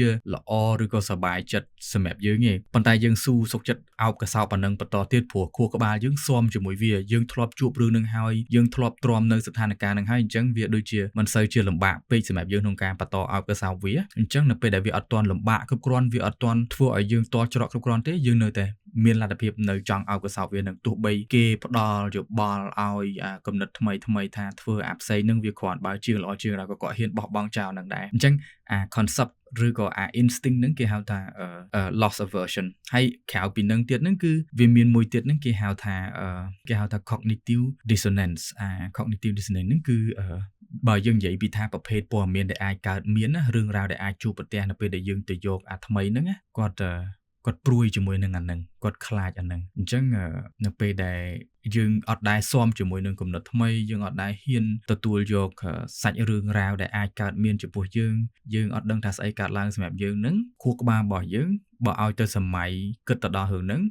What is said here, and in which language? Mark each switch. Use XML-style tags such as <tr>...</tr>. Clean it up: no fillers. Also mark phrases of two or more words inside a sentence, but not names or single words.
<km>ល្អឬក៏សប្បាយចិត្តសម្រាប់យើងទេប៉ុន្តែយើងស៊ូសុខចិត្តអោបកសោបអានឹងបន្តទៀតព្រោះខួរក្បាលយើងស៊ាំជាមួយវាយើងធ្លាប់ជួបរឿងនឹងហើយយើងធ្លាប់ទ្រាំនៅស្ថានភាពនឹងហើយអញ្ចឹងវាដូចជាមិនសូវជាលំបាកពេកសម្រាប់យើងក្នុងការបន្តអោបកសោបវាអញ្ចឹងនៅពេលដែលវាអត់ទាន់លំបាកគ្រប់គ្រាន់វាអត់ទាន់ធ្វើឲ្យយើងតល់ច្រកគ្រប់គ្រាន់ទេយើងនៅតែមានលទ្ធភាពនៅ ចង់អោបកសោបវានឹងទោះបីគេផ្ដល់យោបល់ឲ្យគំនិតថ្មីថាធ្វើអាផ្សេងនឹងវាគ្រាន់បើជាងល្អជាងក៏គាត់ហ៊ានបោះបង់ចោលនឹងដែរអញ្ចឹងconcept ឬក៏instinct ហ្នឹងគេហៅថា</km> <en>loss aversion</en> <km>ហើយក្រៅពីនឹងទៀតហ្នឹងគឺវាមានមួយទៀតហ្នឹងគេហៅថា</km> <en>cognitive dissonance cognitive dissonance</en> <km>ហ្នឹងគឺបើយើងនិយាយពីថាប្រភេទព័ត៌មានដែលអាចកើតមានណារឿងរ៉ាវដែលអាចជួបប្រទះនៅពេលដែលយើងទៅយកថ្មីហ្នឹងគាត់ព្រួយជាមួយនឹងអាហ្នឹងគាត់ខ្លាចអាហ្នឹងអញ្ចឹងនៅពេលដែលយើងអត់ដែរស៊ាំជាមួយ នឹងគំនិតថ្មីយើងអត់ដែរហ៊ានទទួលយកសាច់រឿងរ៉ាវដែលអាចកើតមានចំពោះយើងអត់ដឹងថាស្អីកើតឡើងសម្រាប់យើងហ្នឹងខួរក្បាលរបស់យើងបើឲ្យទៅសម័យគិតទៅដល់រឿងហ្នឹង</km>